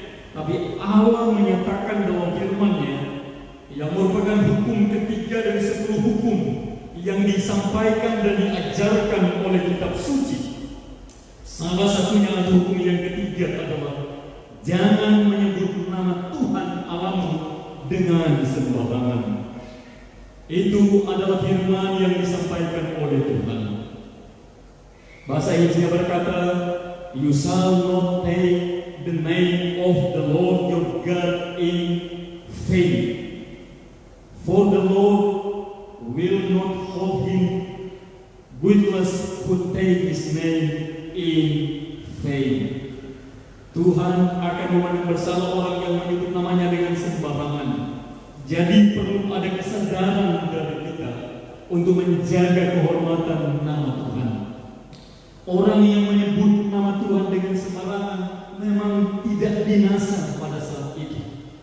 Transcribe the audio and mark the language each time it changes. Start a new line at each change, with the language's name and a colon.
Indonesian: Tapi Allah menyatakan dalam firman-Nya yang merupakan hukum ketiga dari 10 hukum yang disampaikan dan diajarkan oleh kitab suci. Salah satunya adalah hukum yang ketiga adalah jangan menyebut nama Tuhan Allahmu dengan sembarangan. Itu adalah firman yang disampaikan oleh Tuhan. Bahasa Inggrisnya berkata,
English: you shall not take the name of the Lord your God in vain, for the Lord will not hold him guiltless who take his name in vain.
Indonesian: Tuhan akan memandang bersalah orang yang menyebut namanya dengan sembarangan. Jadi perlu ada kesadaran dari kita untuk menjaga kehormatan nama Tuhan. Orang yang menyebut nama Tuhan dengan sembarangan memang tidak binasa pada saat itu.